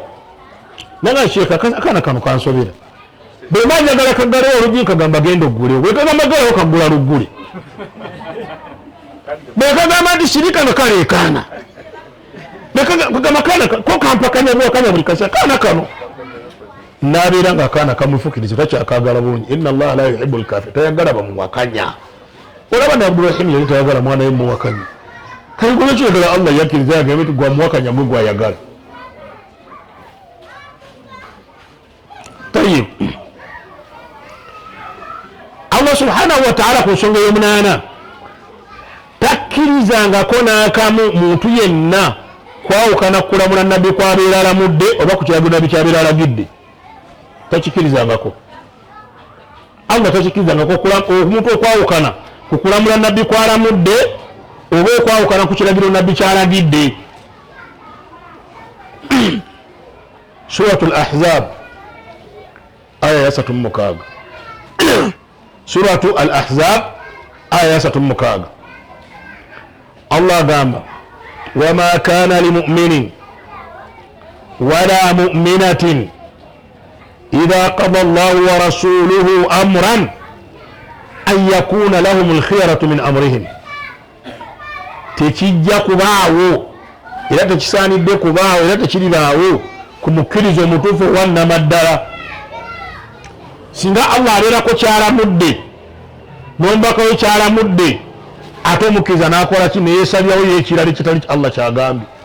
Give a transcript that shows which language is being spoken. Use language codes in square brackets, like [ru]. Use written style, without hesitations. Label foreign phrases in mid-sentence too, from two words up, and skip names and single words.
[lg] Nanga sheeka akaana kano kansobera. Bwe manjagala kagale olugi kagamba genda oggule, bwe kagamba galewo kagula luggule. Bwe kagamba nti sirika nga kaleekaana. Kagamba kaana ko kampakanya bwakanya buli kasa kaana kano. N'abeera ng'akaana kamufukiriza takyakagala bulungi. [ar] إن الله لا يحب الكافرين. [lg] Tayagala bamuwakanya. Olaba ne Abdurrahim yali tayagala mwana we muwakanya. Kayigolo kyegala Allah yakkiriza yagambe nti gwa muwakanya mwe gwayagala. Tayyib. [ar] الله سبحانه وتعالى [lg] ku nsonga y'omunaana takkirizangako n'akamu muntu yenna kwawukana kulamula nabbi kwabeera alamudde oba ku kiragiro nabbi kyabeera alagidde takikirizangako. Allah takikirizangako omuntu okwawukana ku kulamula nabbi kwalamudde oba okwawukana ku kiragiro nabbi kyalagidde. Suratul Ahzab aya ya 36. Suratu al Ahzab aya ya 36. [ar] Allah gamba وما كان لمؤمن ولا مؤمنة إذا قضى الله ورسوله أمرا أن يكون لهم الخيرة من أمرهم. [lg] Tekijja kubaawo era tekisaanidde kubaawo era tekiribaawo ku mukkiriza omutuufu wannamaddala singa Allah abeerako kyalamudde n'omubaka we kyalamudde ate omukkiriza n'akola ki neyeesalyawo yekirala ekitali Allah kyagambye.